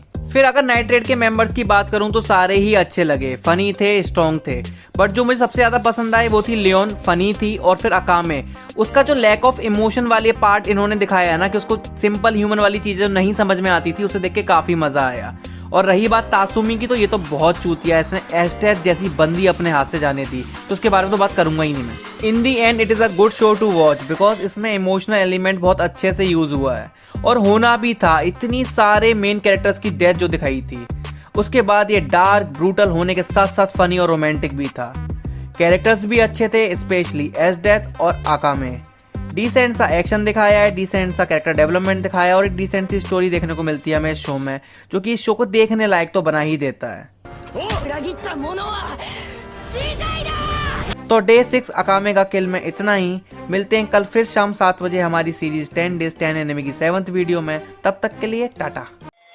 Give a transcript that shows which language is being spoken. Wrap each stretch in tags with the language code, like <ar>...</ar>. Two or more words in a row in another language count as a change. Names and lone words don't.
<hi>फिर अगर नाइट रेड के मेंबर्स की बात करूं तो सारे ही अच्छे लगे, फनी थे, स्ट्रॉन्ग थे, बट जो मुझे सबसे ज्यादा पसंद आए वो थी लियोन, फनी थी, और फिर अकामे। उसका जो</hi> <en>lack of emotion</en> <hi>वाले पार्ट इन्होंने दिखाया है ना, कि उसको</hi> <en>simple human</en> <hi>वाली चीजें नहीं समझ में आती थी, उसे देख के काफी मजा आया। और रही बात तासुमी की, तो ये तो बहुत चूतिया है, इसने एस्टेट जैसी बंदी अपने हाथ से जाने दी, तो उसके बारे में तो बात करूंगा ही नहीं मैं।</hi> <en>in the end it is a good show to watch because</en> <hi>इसमें</hi> <en>emotional element</en> <hi>बहुत अच्छे से यूज हुआ है, और होना भी था। इतनी सारे</hi> <en>main characters</en> <hi>की डेथ जो दिखाई थी, उसके बाद ये</hi> <en>dark brutal</en> <hi>होने के साथ साथ फनी और रोमांटिक भी था। कैरेक्टर्स भी अच्छे थे, स्पेशली एस डेथ और आकामे। डिसेंट सा एक्शन दिखाया है, डिसेंट सा</hi> <en>character development</en> <hi>दिखाया, और एक डिसेंट सी स्टोरी देखने को मिलती है हमें इस शो में, जो कि इस शो को देखने लायक तो बना ही देता है।</hi> <ja>裏切った者は死罪だ。</ja> <hi>तो डे 6 अकामे का किल में इतना ही। मिलते हैं कल फिर शाम 7 बजे हमारी सीरीज 10 Days 10 एनिमे की 7th वीडियो में। तब तक के लिए टाटा।</hi>